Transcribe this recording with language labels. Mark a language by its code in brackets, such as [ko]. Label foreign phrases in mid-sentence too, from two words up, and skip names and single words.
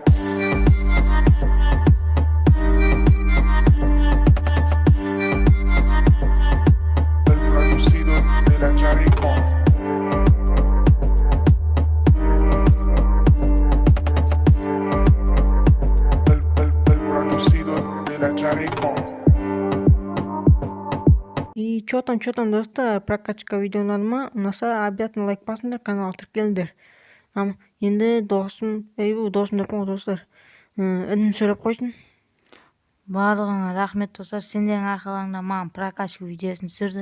[es] El producido de la Charico. El producido de la Charico. [ru] И чё там, [kk] достар, прокачка видеоларыма ұнаса, обязательно лайк басыңдар, каналға тіркеліңдер. Енді досым деп қойыңыз достар. Інім сөйлеп қойсын. Барлығыңа рахмет достар. Сендердің арқаларыңда маған прокачка видеосын түсірді.